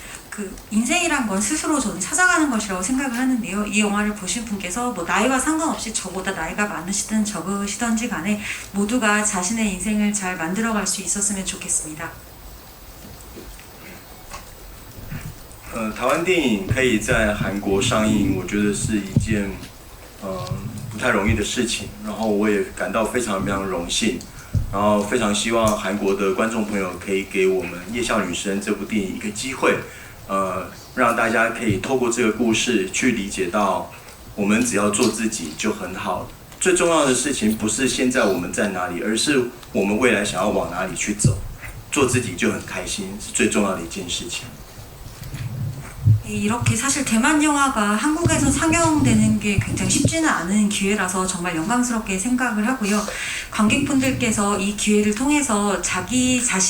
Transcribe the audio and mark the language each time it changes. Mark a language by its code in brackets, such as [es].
[ko] 그 인생이란 건 스스로 저는 찾아가는 것이라고 생각을 하는데요. 이 영화를 보신 분께서 나이와 상관없이 저보다 나이가 많으시든 적으시든지 간에 모두가 자신의 인생을 잘 만들어갈 수 있었으면 좋겠습니다. [zh] 台湾电影可以在韩国上映，我觉得是一件不太容易的事情。然后我也感到非常荣幸，然后非常希望韩国的观众朋友可以给我们《夜校女生》这部电影一个机会，让大家可以透过这个故事去理解到，我们只要做自己就很好。最重要的事情不是现在我们在哪里，而是我们未来想要往哪里去走。做自己就很开心，是最重要的一件事情。 [ko] 이렇게 사실 대만 영화가 한국에서 상영되는 게 굉장히 쉽지는 않은 기회라서 정말 영광스럽게 생각을 하고요. 관객분들께서 이 기회를 통해서 자기